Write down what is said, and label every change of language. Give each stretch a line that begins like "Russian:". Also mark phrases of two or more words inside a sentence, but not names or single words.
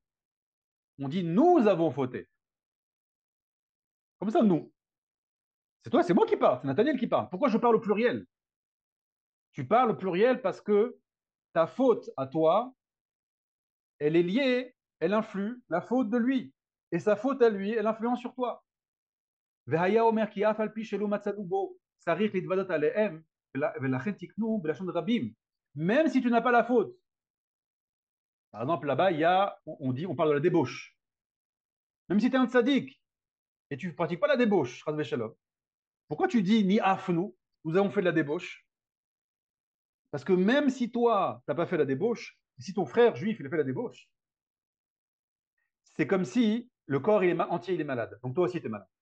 French: On dit, nous avons fauté. Comme ça, nous. C'est toi, c'est moi qui parle, c'est Nathaniel qui parle. Pourquoi je parle au pluriel? Tu parles au pluriel parce que ta faute à toi, elle est liée, elle influe la faute de lui. Et sa faute à lui, elle influence sur toi.
Hebrew: והיה אומר כי אף על פי שלא מצאנו בו צריך להתוודות עליהם ולכן תקנו בלשון רבים.
French: Même si tu n'as pas la faute. Par exemple, là-bas, il y a, on dit, on parle de la débauche. Même si tu es un tzaddik et tu ne pratiques pas la débauche, pourquoi tu dis ni afnou, nous avons fait de la débauche? Parce que même si toi, tu n'as pas fait la débauche, si ton frère juif, il a fait la débauche, c'est comme si le corps il est entier, il est malade. Donc toi aussi, tu es malade.